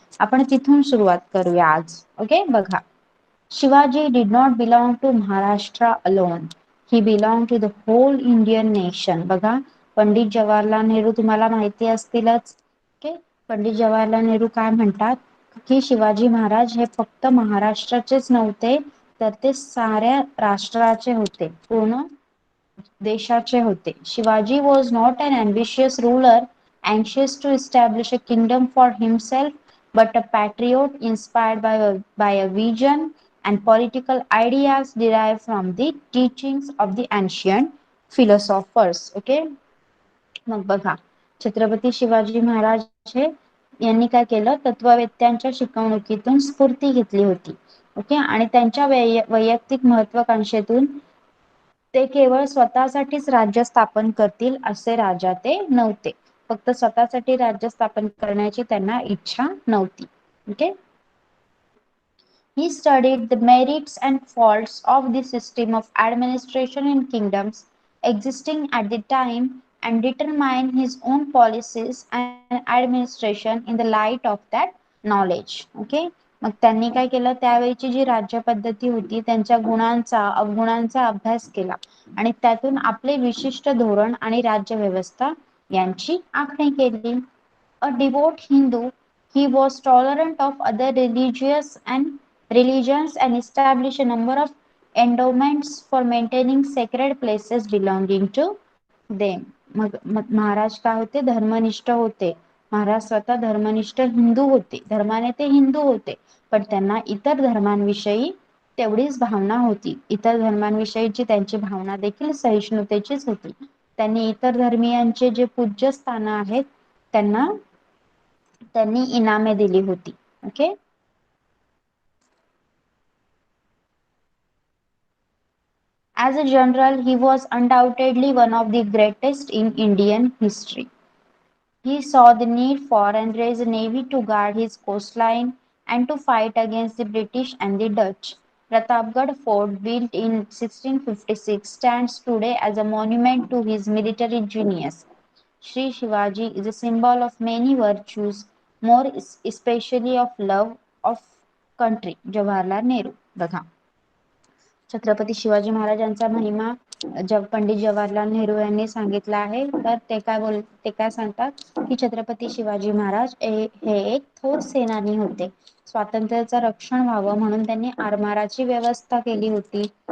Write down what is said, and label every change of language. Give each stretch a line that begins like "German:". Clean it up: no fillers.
Marathi: आपण तिथून सुरुवात करूया आज. ओके. बघा,
English: Shivaji did not belong to Maharashtra alone, he belong to the whole Indian nation.
Marathi: बघा, पंडित जवाहरलाल नेहरू तुम्हाला माहिती असतीलच. ओके. पंडित जवाहरलाल नेहरू काय म्हणतात की शिवाजी महाराज हे फक्त महाराष्ट्राचेच नव्हते, तर ते साऱ्या राष्ट्राचे होते, पूर्ण देशाचे होते.
English: Shivaji was not an ambitious ruler anxious to establish a kingdom for himself, but a patriot inspired by a vision and political ideas derived from the teachings of the ancient philosophers. Okay.
Marathi: मग बघा, छत्रपती शिवाजी महाराज हे यांनी काय केलं, तत्ववेत्यांच्या शिकवणुकीतून स्फूर्ती घेतली होती. Okay, आणि त्यांच्या वैयक्तिक महत्वाकांक्षेतून ते केवळ स्वतःसाठीच राज्य स्थापन करतील असे राजा ते नव्हते. फक्त स्वतःसाठी राज्य स्थापन करण्याची त्यांना इच्छा नव्हती. Okay.
English: He studied the merits and faults of the system of administration in kingdoms existing at the time and determined his own policies and administration in the light of that knowledge. Okay.
Marathi: मग त्यांनी काय केलं, त्यावेळीची जी राज्य पद्धती होती त्यांच्या गुणांचा अवगुणांचा अभ्यास केला आणि त्यातून आपले विशिष्ट धोरण आणि राज्यव्यवस्था यांची आखणी केली.
English: A devout Hindu, he was tolerant of other religions and established a number of endowments for maintaining sacred places belonging to them.
Marathi: मग महाराज काय होते, धर्मनिष्ठ होते. महाराज स्वतः धर्मनिष्ठ हिंदू होते, धर्माने ते हिंदू होते, पण त्यांना इतर धर्मांविषयी तेवढीच भावना होती. इतर धर्मांविषयीची त्यांची भावना देखील सहिष्णुतेचीच होती. त्यांनी इतर धर्मीयांचे जे पूज्य स्थान आहेत त्यांनी इनामे दिली होती. Okay.
English: As a general, he was undoubtedly one of the greatest in Indian history. He saw the need for and raised a navy to guard his coastline and to fight against the British and the Dutch. Pratapgarh Fort, built in 1656, stands today as a monument to his military genius. Sri Shivaji is a symbol of many virtues, more especially of love of country. Jawaharlal Nehru.
Marathi: बघा, छत्रपती शिवाजी महाराजांचा महिमा पंडित जवाहरलाल नेहरू यांनी सांगितला आहे. तर ते काय सांगतात की छत्रपती शिवाजी महाराज हे एक थोर सेनानी होते. स्वातंत्र्याचं रक्षण व्हावं म्हणून त्यांनी आरमाराची व्यवस्था केली होती.